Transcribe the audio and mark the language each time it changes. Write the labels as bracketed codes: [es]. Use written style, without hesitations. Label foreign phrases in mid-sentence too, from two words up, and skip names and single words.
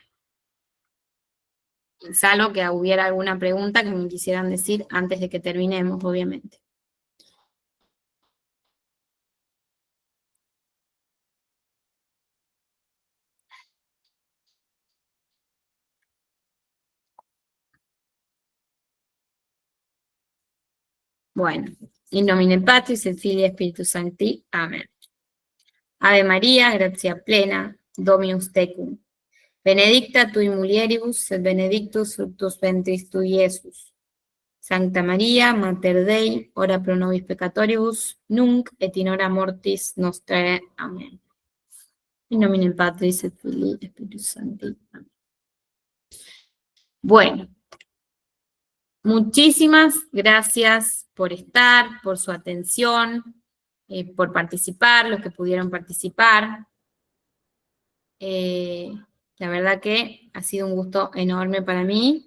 [es] Salvo que hubiera alguna pregunta que me quisieran decir antes de que terminemos, obviamente. Bueno, [la] in nomine Patris et Filii et Spiritus Sancti. Amén. Ave María, gratia plena, Dominus tecum. Benedicta tui mulieribus, et benedictus fructus ventris tui, Iesus. Sancta María, Mater Dei, ora pro nobis peccatoribus, nunc et in hora mortis nostrae. Amén. In nomine Patris et Filii et Spiritus Sancti. Amén. [es] Bueno, muchísimas gracias por estar, por su atención, por participar, los que pudieron participar. La verdad que ha sido un gusto enorme para mí.